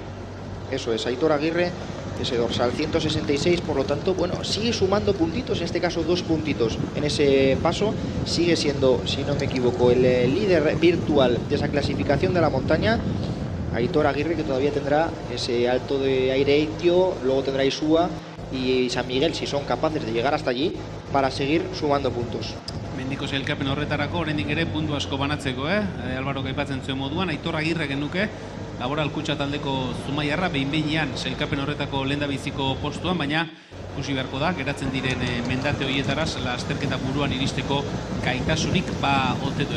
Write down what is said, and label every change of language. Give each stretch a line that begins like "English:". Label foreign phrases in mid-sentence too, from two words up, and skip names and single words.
Spanish: Eso es, Aitor Agirre, ese dorsal 166, por lo tanto, bueno, sigue sumando puntitos, en este caso 2 puntitos en ese paso. Sigue siendo, si no me equivoco, el líder virtual de esa clasificación de la montaña. Aitor Agirre, que todavía tendrá ese alto de Aireitio, luego tendrá Isua y San Miguel, si son capaces de llegar hasta allí, para seguir sumando puntos.
Basque: Mendiko sailkapen horretarako oraindik ere puntu asko banatzeko, Álvaro aipatzen zuen moduan, Aitor Agirre genuke Laboral Kutxa taldeko Zumaiarra behin-behinean sailkapen horretako lehendabiziko postuan, baina ikusi beharko da, geratzen diren mendate horietaraz lasterketa buruan iristeko gaitasunik ote duen.